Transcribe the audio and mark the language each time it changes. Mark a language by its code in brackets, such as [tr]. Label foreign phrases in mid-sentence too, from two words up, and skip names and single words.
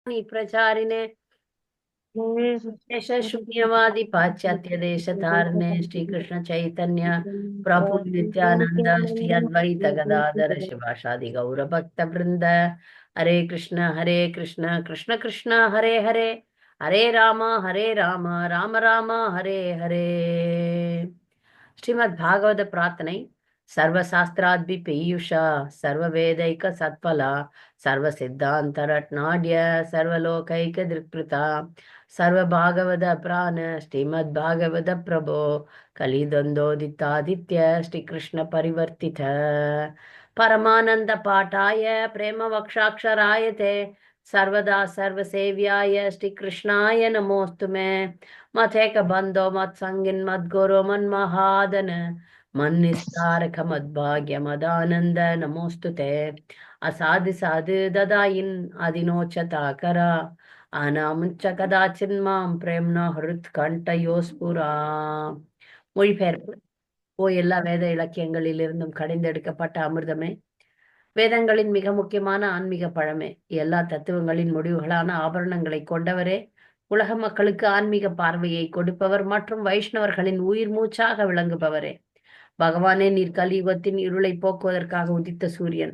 [sa] प्रचारिणे शून्यवादी पाश्चात्य देश धारणे श्री कृष्ण चैतन्य प्रभु नित्यानंद श्री अद्वैत गदाधर शिवासादि गौर भक्त वृंद हरे कृष्ण कृष्ण कृष्ण हरे हरे हरे राम राम राम हरे हरे. [ta] ஸ்ரீமத் பாகவத பிரார்த்தனை. [sa] सर्व शास्त्रात्पि पीयुषा सर्व वेदैक सत्फला सर्व सिद्धान्त रत्नाढ्य सर्वलोकैक दृक्कृता सर्व भागवत प्राण श्रीमद् भागवत प्रभो कलितन्तोदित्तादित्य श्री कृष्ण परिवर्तित परमानन्द पाट्टाय प्रेम வக்ஷாட்சராய सर्वदा सर्वसेव्याय श्री कृष्णाय नमोस्तु मे मथेक बंधो मत संगिन मत गुरु मन महादन मन निस्तारक मद्भाग्य मदानंद नमोस्तु ते असाधु साधु ददाइन अधिनोचता करा अनामुच्च कदाचिन माम प्रेमना हृत कंठयोस्पुरा. [ta] மொழிபெயர்ப்பு. ஓ எல்லா வேத இலக்கியங்களிலிருந்தும் கடைந்தெடுக்கப்பட்ட அமிர்தமே, வேதங்களின் மிக முக்கியமான ஆன்மீக பழமே, எல்லா தத்துவங்களின் முடிவுகளான ஆபரணங்களை கொண்டவரே, உலக மக்களுக்கு ஆன்மீக பார்வையை கொடுப்பவர் மற்றும் வைஷ்ணவர்களின் உயிர் மூச்சாக விளங்குபவரே, பகவானே, நீர் கலியுகத்தின் இருளை போக்குவதற்காக உதித்த சூரியன்.